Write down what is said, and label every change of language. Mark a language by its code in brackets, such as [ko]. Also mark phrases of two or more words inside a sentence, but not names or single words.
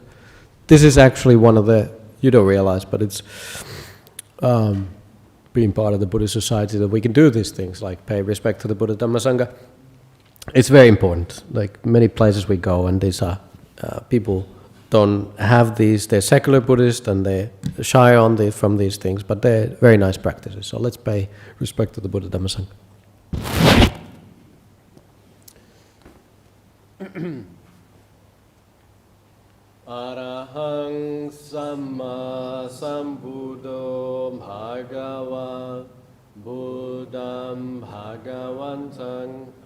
[en] This is actually one of the, you don't realize, but it's being part of the Buddhist society that we can do these things, like pay respect to the Buddha Dhamma Sangha. It's very important. Like many places we go, and these are people don't have these. They're secular Buddhist and they're shy from these things, but they're very nice practices. So let's pay respect to the Buddha Dhamma Sangha. [pi] Arahang Samma Sambuddho Bhagava Buddham Bhagavantang